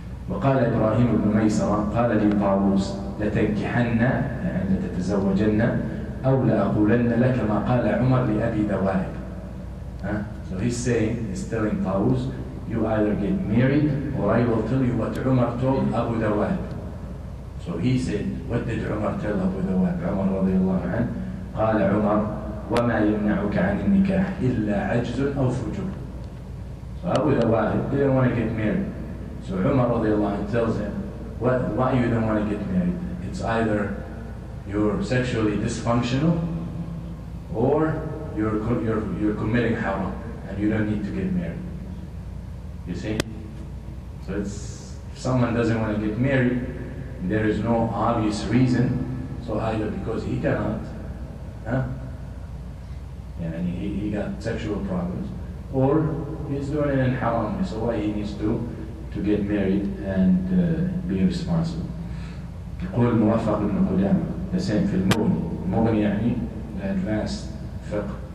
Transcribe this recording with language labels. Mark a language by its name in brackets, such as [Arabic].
[Arabic] وقال إبراهيم بن ميسرة قال لي طاووس لتنكحن لتتزوجن أو لأقولن لك ما قال عمر لأبي دوائب. [English] So he's telling Taus, you either get married or I will tell you what Umar told Abu Dawab. So he said, what did Umar tell Abu Dawab? [Arabic] Umar radiallahu anhu, قال عمر وما يمنعك عن النكاح إلا عجز أو فجور. [English] So Abu Dawab didn't want to get married. So Umar radiallahu anhu tells him, why you don't want to get married? It's either you're sexually dysfunctional or you're committing haram and you don't need to get married. You see? So if someone doesn't want to get married, there is no obvious reason. So either because he cannot, and he got sexual problems, or he's doing it in haram, so why he needs to get married and be responsible. [Arabic] يقول موفق بن قدامة [English] the same [Arabic] في المغني [English] the advanced fiqh.